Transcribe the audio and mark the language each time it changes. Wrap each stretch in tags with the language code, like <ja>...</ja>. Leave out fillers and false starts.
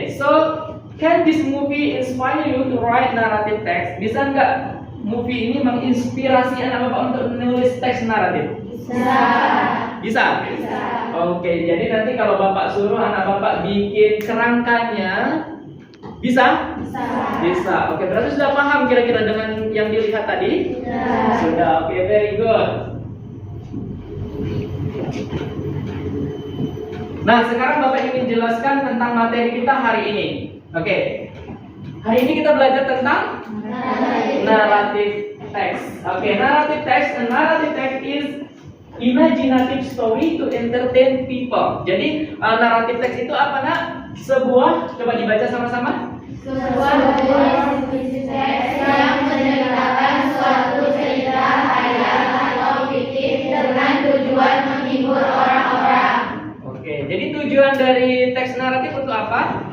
<en>So, can this movie inspire you to write narrative text?</en> <id>Bisa nggak movie ini menginspirasi anak bapak untuk menulis teks naratif? Bisa. Oke. Jadi nanti kalau bapak suruh anak bapak bikin kerangkanya, bisa? Bisa. Oke, berarti sudah paham kira-kira dengan yang dilihat tadi? Sudah.</id> <en>Oke, very good.</en> <id>Nah, sekarang Bapak ingin jelaskan tentang materi kita hari ini. Oke. Hari ini kita belajar tentang narrative text.</id> <en>Oke, narrative text. A narrative text is imaginative story to entertain people.</en> <id>Jadi, narrative text itu apa, Nak? Sebuah, coba dibaca sama-sama. Sebuah jenis teks yang menceritakan suatu cerita khayal atau fiktif dengan tujuan menghibur orang-orang. Oke, jadi tujuan dari teks naratif untuk apa?</id>